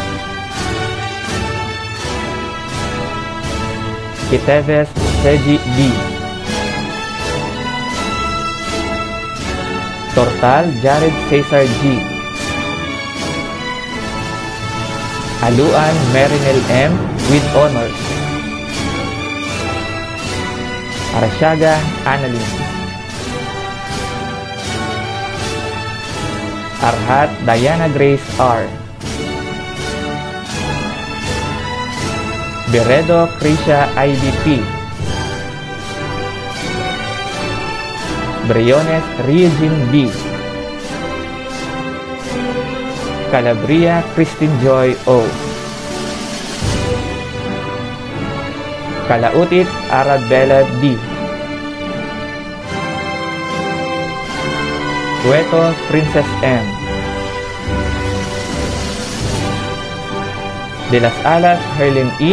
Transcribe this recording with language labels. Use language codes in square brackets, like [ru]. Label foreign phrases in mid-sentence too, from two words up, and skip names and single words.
[en] Kiteves Seji D. Tortal Jared Cesar G. Aluan Merinel M. with honors. Arashaga Annalyn. Arhat Diana Grace R. Beredo Krisha IDP. Briones Regine B. Calabria Christine Joy O. Kalautit Arabella D. Cueto Princess M. De las Alas Herlin E.